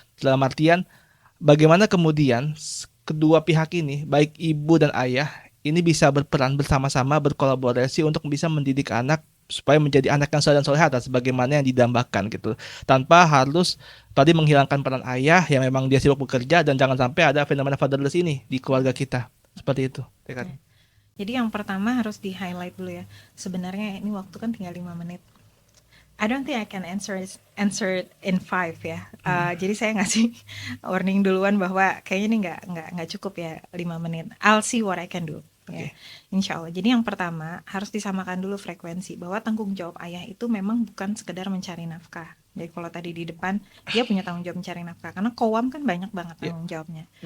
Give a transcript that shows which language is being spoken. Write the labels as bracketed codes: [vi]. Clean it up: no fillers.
[id] Dalam artian bagaimana kemudian kedua pihak ini, baik ibu dan ayah, ini bisa berperan bersama-sama, berkolaborasi untuk bisa mendidik anak supaya menjadi anak yang soleh dan soleha sebagaimana yang didambakan gitu, tanpa harus tadi menghilangkan peran ayah yang memang dia sibuk bekerja, dan jangan sampai ada fenomena fatherless ini di keluarga kita seperti itu. Ya. Jadi yang pertama harus di highlight dulu ya, sebenarnya ini waktu kan tinggal 5 menit. [en] I don't think I can answer it in 5 ya. [id] Jadi saya ngasih warning duluan bahwa kayaknya ini nggak cukup ya 5 menit. [en] I'll see what I can do. [id] Ya, insya Allah. Jadi yang pertama harus disamakan dulu frekuensi, bahwa tanggung jawab ayah itu memang bukan sekedar mencari nafkah. Jadi kalau tadi di depan dia punya tanggung jawab mencari nafkah, karena kowam kan banyak banget tanggung jawabnya.